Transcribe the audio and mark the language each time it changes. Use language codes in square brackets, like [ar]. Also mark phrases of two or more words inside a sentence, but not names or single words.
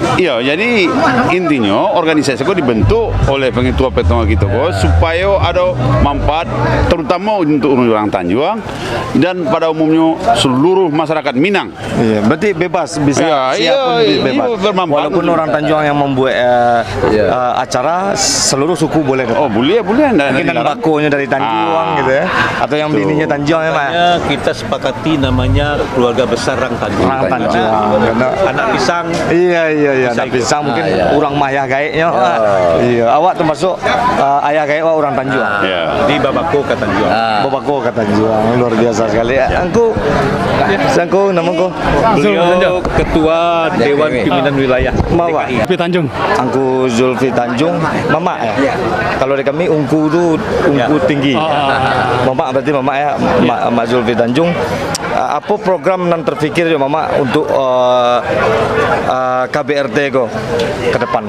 [id] Jadi intinya organisasi Go dibentuk oleh pengetua-pengetua kita Go supaya ada manfaat terutama untuk orang Tanjuang dan pada umumnya seluruh masyarakat Minang. Iya, berarti bebas bisa siapapun bebas. Bermanfaat. Walaupun orang Tanjuang yang membuat acara, seluruh suku boleh datang. Oh, boleh. Mungkin yang bakonya dari Tanjuang gitu ya, atau yang bininya Tanjuang ya Pak. Kita sepakati namanya keluarga besar Rang Tanjuang. Rang Tanjuang. Anak pisang. Iya. [min] Anak pisang mungkin orang Maya gaeknya. Iya, awak termasuk ayah gaek orang Tanjuang. Di Babako ke Tanjuang. [id] Babako ke Tanjuang, luar biasa sekali. Angku namaku. Beliau Ketua Dewan Pimpinan Wilayah Mama. DKI. Tanjung. Angku Zulfi Tanjung, Mama ya. Kalau di kami Ungku itu tinggi. Mama berarti Mama ya, Mak Zulfi Tanjung. apa program yang terpikir ya Mama untuk KBRT go ke depannya?